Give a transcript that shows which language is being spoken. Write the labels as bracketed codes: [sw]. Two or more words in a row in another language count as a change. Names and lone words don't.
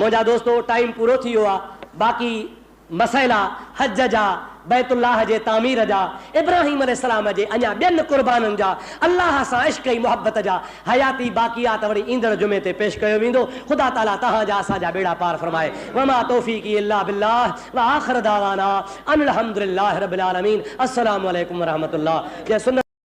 [sd] मुंहिंजा दोस्तो टाइम पूरो थी वियो आहे बाक़ी मसइला हज जा, बैतुल्लाह जे तामीर जा, इब्राहिम अलैहिस्सलाम जे अञा ॿियनि कुर्बाननि जा, अल्लाह सां इश्क ऐं मुहबत जा हयाती बाक़ियात वरी ईंदड़ जुमे ते पेश कयो वेंदो। ख़ुदा ताला तव्हांजा असांजा बेड़ा पार फरमाए। [ar] وما توفيقي إلا بالله وآخر دعوانا أن الحمد لله رب العالمين. السلام عليكم ورحمة الله.